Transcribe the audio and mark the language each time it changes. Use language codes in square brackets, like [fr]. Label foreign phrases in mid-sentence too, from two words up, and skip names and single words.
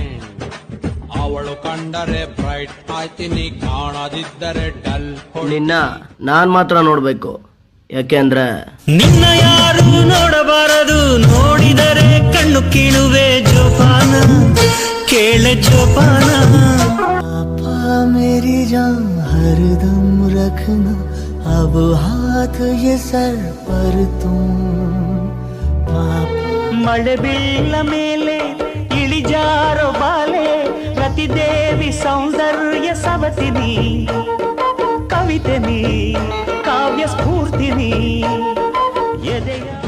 [kn] ಅವಳು ಕಂಡರೆ ಬ್ರೈಟ್ ಆಯ್ತೀನಿ, ಕಾಣದಿದ್ದರೆ ಡಲ್. ನಿನ್ನ ನಾನ್ ಮಾತ್ರ ನೋಡ್ಬೇಕು, ಯಾಕೆಂದ್ರೆ ನಿನ್ನ ಯಾರು ನೋಡಬಾರದು, ನೋಡಿದರೆ ಕಣ್ಣು ಕೀಳುವೆ ಜೋಪಾನ, ಕೇಳೆ ಜೋಪಾನ. [hi] मेरी जान हरदम रखना, अब हाथ ये सर पर तुम. [kn] ಮಳೆ ಬೀಳ ಮೇಲೆ ಇಳಿಜಾರೋ ಬಾಲೆ, ರತಿದೇವಿ ಸೌಂದರ್ಯ ಸವತಿನಿ, ಕವಿತೆ ನೀ ಕಾವ್ಯ ಸ್ಫೂರ್ತಿನಿ, ಎದೆಯ